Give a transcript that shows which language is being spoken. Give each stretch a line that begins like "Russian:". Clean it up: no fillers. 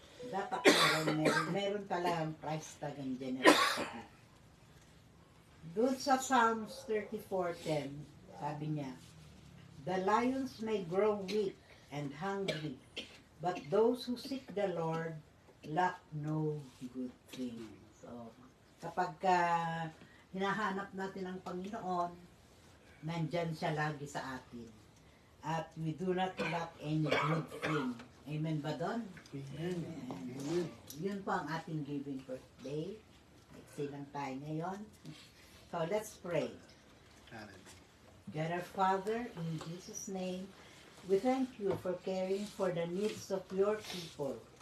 Filipino: Dapat meron talagang price tag ang generosity. Doon sa Psalms 34:10, sabi niya,
English: the lions may grow weak and hungry, but those who seek the Lord lack no good thing.
Filipino: So, kapag hinahanap natin ang Panginoon, nandyan siya lagi sa atin.
English: At we do not lack any good thing.
Filipino: Amen ba doon? Amen. Amen. Yun po ang ating
English: giving for today.
Filipino: Silang tayo ngayon.
English: So, let's pray. God our Father, in Jesus' name, we thank you for caring for the needs of your people.